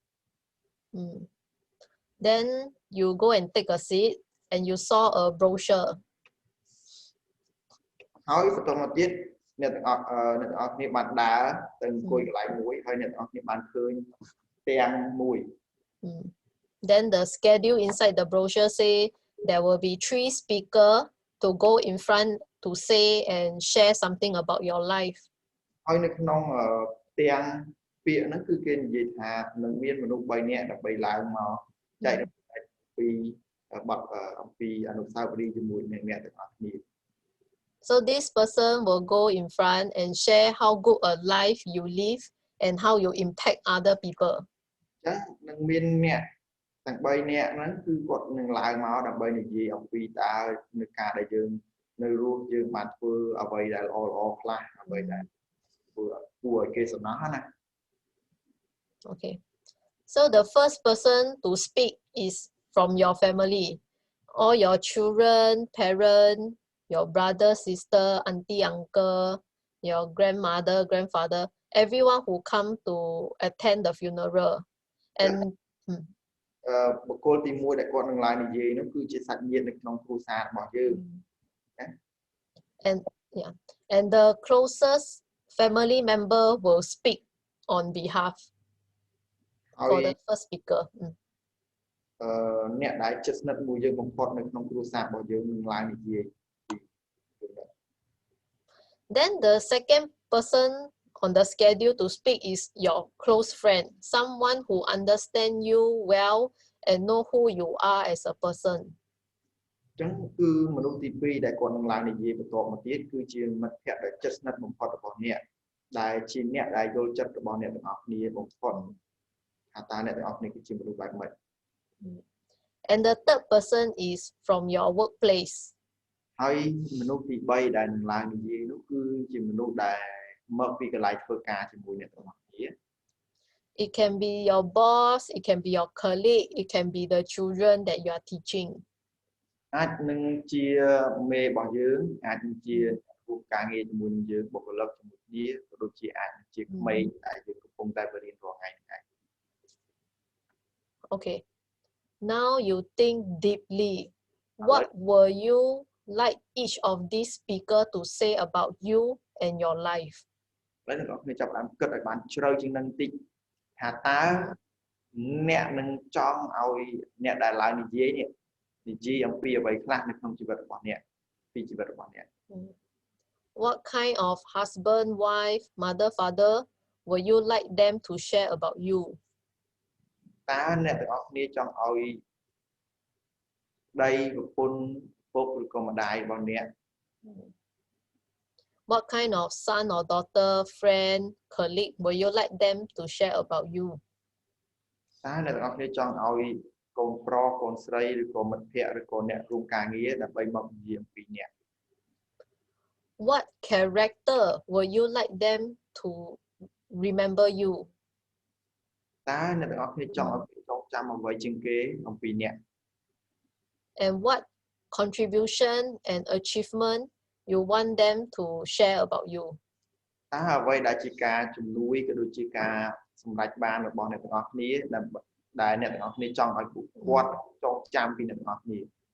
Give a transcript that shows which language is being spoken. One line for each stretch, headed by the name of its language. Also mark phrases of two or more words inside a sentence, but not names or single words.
English: Then you go and take a seat and you saw a brochure.
Khmer: ហើយបន្តមកទៀតអ្នកទាំងអស់គ្នាបានដើរទៅអង្គុយកន្លែងមួយហើយអ្នកទាំងអស់គ្នាបានឃើញទាំងមួយ
English: Then the schedule inside the brochure say there will be 3 speakers to go in front to say and share something about your life.
Khmer: ហើយនៅក្នុងទាំងពាក្យហ្នឹងគឺគេនិយាយថានឹងមានមនុស្ស3នាក់ដើម្បីឡើងមកចែករំលែកពីបទអំពីអនុស្សាវរីយ៍ជាមួយអ្នកទាំងអស់គ្នា
English: So this person will go in front and share how good a life you live and how you impact other people.
Khmer: ចឹងនឹងមានអ្នកទាំង3នាក់ហ្នឹងគឺគាត់នឹងឡើងមកដើម្បីនិយាយអំពីតើនៅការដែលយើងនៅរស់យើងបានធ្វើអ្វីដែលល្អខ្លះអ្វីដែលធ្វើគួរឲ្យគេសំណោះណា
English: Okay. So the first person to speak is from your family. All your children, parents, your brother, sister, auntie, uncle, your grandmother, grandfather, everyone who come to attend the funeral. And
Khmer: បុគ្គលទី1ដែលគាត់នឹងឡើងនិយាយនោះគឺជាសាច់ញាតិនៅក្នុងគ្រួសាររបស់យើង
English: And the closest family member will speak on behalf for the first speaker.
Khmer: អ្នកដែលជិតស្និទ្ធមួយយើងបំផុតនៅក្នុងគ្រួសាររបស់យើងនឹងឡើងនិយាយ
English: Then the second person on the schedule to speak is your close friend, someone who understands you well and know who you are as a person.
Khmer: ចឹងគឺមនុស្សទី2ដែលគាត់នឹងឡើងនិយាយបន្តមកទៀតគឺជាមិត្តភក្តិដែលជិតស្និទ្ធបំផុតរបស់អ្នកដែលជាអ្នកដែលយល់ចិត្តរបស់អ្នកទាំងអស់គ្នាបំផុតថាតើអ្នកទាំងអស់គ្នាគឺជាមនុស្សបែបម៉េច
English: And the third person is from your workplace.
Khmer: ហើយមនុស្សទី3ដែលនឹងឡើងនិយាយនោះគឺជាមនុស្សដែលមកពីកន្លែងធ្វើការជាមួយអ្នកទាំងអស់គ្នា
English: It can be your boss, it can be your colleague, it can be the children that you are teaching.
Khmer: អាចនឹងជាមេរបស់យើងអាចនឹងជាពួកការងារជាមួយនឹងយើងបុគ្គលិកជាមួយគ្នាក៏ដូចជាអាចនឹងជាក្មេងដែលយើងកំពុងតែបរៀនរាល់ថ្ងៃហ្នឹងឯង
English: Okay. Now you think deeply. What were you like each of these speaker to say about you and your life?
Khmer: ឥឡូវអ្នកនរគ្នាចាប់ផ្ដើមគិតឲ្យបានជ្រៅជាងនឹងបន្តិចថាតើអ្នកនឹងចង់ឲ្យអ្នកដែលឡើងនិយាយនេះនិយាយអំពីអ្វីខ្លះនៅក្នុងជីវិតរបស់អ្នកពីជីវិតរបស់អ្នក
English: What kind of husband, wife, mother, father would you like them to share about you?
Khmer: តើអ្នកទាំងអស់គ្នាចង់ឲ្យប្តីប្រពន្ធពុកឬក៏ម្ដាយរបស់អ្នក
English: What kind of son or daughter, friend, colleague would you like them to share about you?
Khmer: តើអ្នកទាំងអស់គ្នាចង់ឲ្យកូនប្រុសកូនស្រីឬក៏មិត្តភក្តិឬក៏អ្នករួមការងារដើម្បីមកនិយាយអំពីអ្នក
English: What character would you like them to remember you?
Khmer: តើអ្នកទាំងអស់គ្នាចង់ឲ្យគេចងចាំអ្វីជាងគេអំពីអ្នក
English: And what contribution and achievement you want them to share about you?
Khmer: តើអ្វីដែលជាការជំនួយក៏ដូចជាការសម្រេចបានរបស់អ្នកទាំងអស់គ្នាដែលអ្នកទាំងអស់គ្នាចង់ឲ្យពួកគាត់ចងចាំពីអ្នកទាំងអស់គ្នា